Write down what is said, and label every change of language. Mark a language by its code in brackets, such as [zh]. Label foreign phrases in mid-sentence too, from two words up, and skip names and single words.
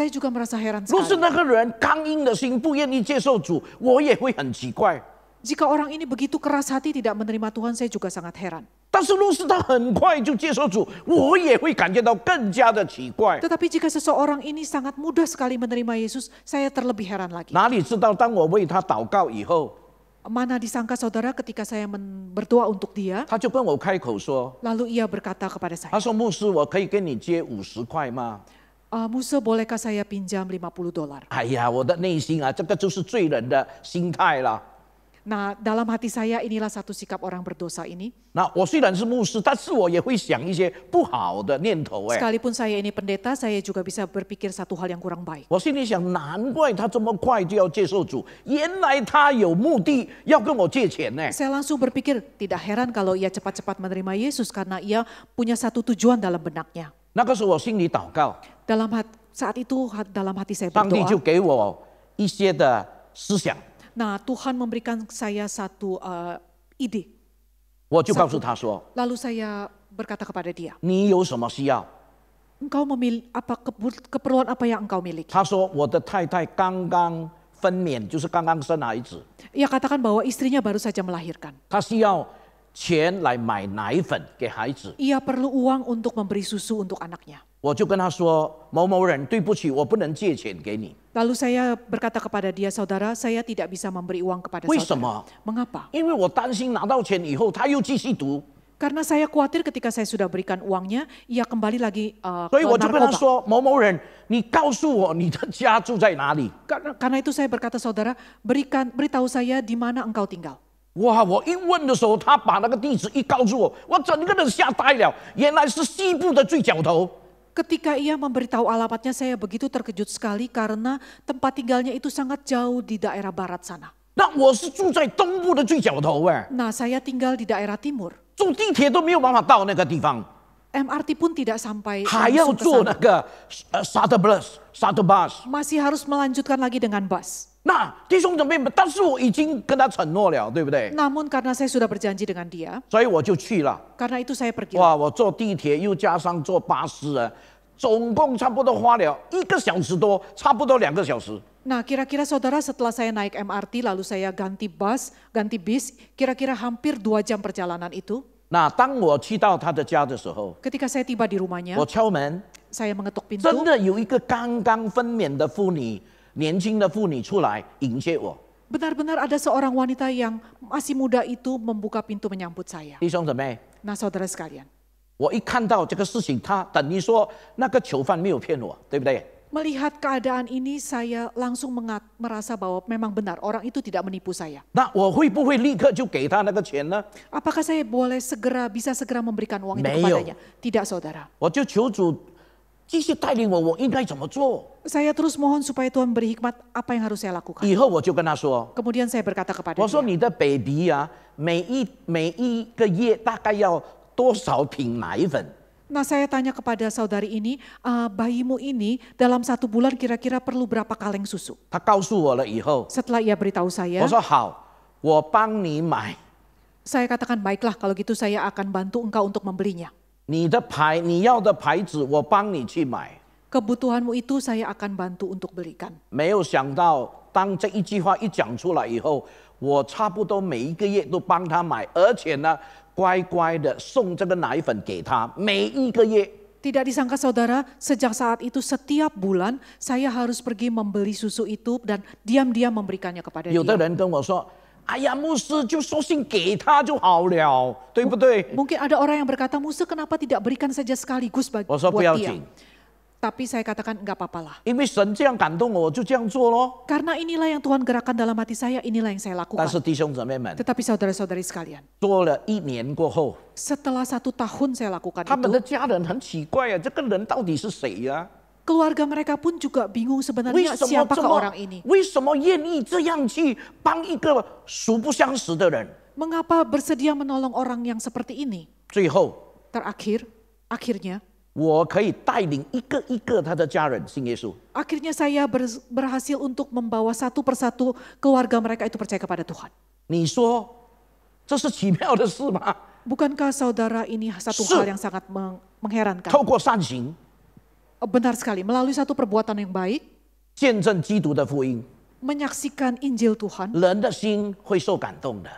[id] Saya juga merasa heran [zh] 若是 [id] sekali. [zh] 那个人刚硬的心，不愿意接受主，我也会很奇怪。 [id] Jika orang ini begitu keras hati tidak menerima Tuhan, saya juga sangat heran. [zh] 但是若是他很快就接受主，我也会感觉到更加的奇怪。 [id] Tetapi jika seseorang ini sangat mudah sekali menerima Yesus, saya terlebih heran lagi. [zh] 哪里知道，当我为他祷告以后， [id] Mana disangka saudara ketika saya berdoa untuk dia, [zh] 他就跟我开口说 [id] lalu ia berkata kepada：“ saya, [zh] 他说牧师，我可以跟你借50块吗？ [id] Musa bolehkah saya pinjam $50? [zh] 哎呀，我的内心啊，这个就是罪人的心态啦。 [id] Nah, dalam hati saya inilah satu sikap orang berdosa ini. [zh] 那我虽然是牧师，但是我也会想一些不好的念头。哎， [id] Sekalipun saya ini pendeta, saya juga bisa berpikir satu hal yang kurang baik. [zh] 我心里想，难怪他这么快就要接受主，原来他有目的要跟我借钱呢。 [id] Saya langsung berpikir, tidak heran kalau ia cepat-cepat menerima Yesus karena ia punya satu tujuan dalam benaknya. [zh] 那个时候我心里祷告， [id] Saat itu dalam hati saya [zh] 上帝就 [id] berdoa. [zh] 给我一些的思想， [id] Nah, Tuhan memberikan saya satu ide. [zh] 我就告诉他说 [id] Lalu saya berkata kepada dia, [zh] 你有什么需要？ [id] engkau memilih apa keperluan apa yang engkau miliki? [zh] 他说我的太太刚刚分娩，就是刚刚生孩子， [id] Ia katakan bahwa istrinya baru saja melahirkan. [zh] 他需要钱来买奶粉给孩子。 [id] Ia perlu uang untuk memberi susu untuk anaknya. [zh] 我就跟他说某某人，对不起，我不能借钱给你。 [id] Lalu saya berkata kepada dia, saudara, saya tidak bisa memberi uang kepada [zh] 为什 [id] saudara. [zh] 么？ [id] Mengapa? [zh] 因为我担心拿到钱以后，他又继续读， [id] Karena saya khawatir ketika saya sudah berikan uangnya, ia kembali lagi [zh] 所以 [id] ke [zh] 我就跟他 [id] narkoba. [zh] 说某某人，你告诉我你的家住在哪里？ [id] Karena itu saya berkata, saudara, beritahu saya di mana engkau tinggal. [zh] 哇！我一问的时候，他把那个地址一告诉我，我整个人吓呆了，原来是西部的最角头。 [id] Ketika ia memberitahu alamatnya, saya begitu terkejut sekali karena tempat tinggalnya itu sangat jauh di daerah barat sana. [zh] 那我是住在东部的最角头哎， [id] Nah, saya tinggal di daerah timur. [zh] 坐地铁都没有办法到那个地方， [id] MRT pun tidak sampai [zh] 还要 [id] langsung ke [zh] 坐那 [id] sana. [zh] 个 [en] shuttle bus。 [id] Masih harus melanjutkan lagi dengan bus. [zh] 那弟兄姊妹们，但是我已经跟他承诺了，对不对？ [id] Namun karena saya sudah berjanji dengan dia, [zh] 所以我就去了。 [id] karena itu saya pergi. [zh] 哇，我坐地铁又加上坐巴士啊，总共差不多花了1个小时多，差不多2个小时。 [id] Nah, kira-kira saudara setelah saya naik MRT lalu saya ganti bis, kira-kira hampir 2 jam perjalanan itu. [zh] 那当我去到他的家的时候， [id] Ketika saya tiba di rumahnya, [zh] 我敲门， [id] saya mengetuk [zh] 真 [id] pintu. [zh] 的有一个刚刚分娩的妇女，年轻的妇女出来迎接我。 [id] Benar-benar ada seorang wanita yang masih muda itu membuka pintu menyambut saya. [zh] 弟兄姊妹， [id] Nah, saudara sekalian, [zh] 我一看到这个事情，他等于说那个囚犯没有骗我，对不对？ [id] melihat keadaan ini saya langsung merasa bahwa memang benar orang itu tidak menipu saya. [zh] 那我会不会立刻就给他那个钱呢？ [id] Apakah saya bisa segera memberikan uang itu [zh] 没有。 [id] kepadanya? Tidak, saudara. [zh] 我就求主继续带领我，我应该怎么做？ [id] Saya terus mohon supaya Tuhan beri hikmat apa yang harus saya lakukan. [zh] 以后我就跟他说， [id] Kemudian saya berkata kepada [zh] 我说 [id] dia, [zh] 你的 baby 啊，每一个月大概要多少瓶奶粉？ [id] nah saya tanya kepada saudari ini, bayimu ini dalam 1 bulan kira-kira perlu berapa kaleng susu? [zh] 他告诉我了以后， [id] Setelah ia beritahu saya, [zh] 我说好，我帮你买。 [id] saya katakan baiklah kalau gitu saya akan bantu engkau untuk membelinya. [zh] 你要的牌子，我帮你去买。 [id] Kebutuhanmu itu saya akan bantu untuk belikan. [zh] 没有想到，当这一句话一讲出来以后，我差不多每一个月都帮他买，而且呢，乖乖的送这个奶粉给他，每一个月。 [id] Tidak disangka saudara, sejak saat itu setiap bulan saya harus pergi membeli susu itu dan diam-diam memberikannya kepada [zh] 有的 [id] dia. [zh] 人跟我说：“ 哎呀，牧师就索性给他就好了，对不对？ [id] Mungkin ada orang yang berkata, Musa kenapa tidak berikan saja sekaligus buat [zh] 我说不要 [id] dia. [zh] 紧， [id] Tapi saya katakan enggak apa-apa lah. [zh] 因为神这样感动我，我就这样做咯。 [id] Karena inilah yang Tuhan gerakkan dalam hati saya, inilah yang saya [zh] 但 [id] lakukan. [zh] 是弟兄姊妹们， [id] Tetapi saudara-saudari sekalian, [zh] 做了1年过后， [id] setelah 1 tahun saya lakukan [zh] 他们的 [id] itu, [zh] 家人很奇怪啊，这个人到底是谁呀、 [id] keluarga mereka pun juga bingung [zh] 为 [id] sebenarnya [zh] 什么 [id] siapakah [zh] 这么 [id] orang ini. [zh] 为什么愿意这样去帮一个素不相识的人？ [id] Mengapa bersedia menolong orang yang seperti ini? [zh] 最后， [id] Akhirnya, [zh] 我可以带领一个一个他的家人信耶稣。 [id] akhirnya saya berhasil untuk membawa satu persatu keluarga mereka itu percaya kepada Tuhan. [zh] 你说这是奇妙的事吗？ [id] Bukankah saudara ini satu Su- hal yang sangat mengherankan? [zh] 透过善行 [id] Benar sekali, melalui satu perbuatan yang baik, [zh] 见证基督的福音， [id] menyaksikan Injil Tuhan, [zh] 人的心会受感动的。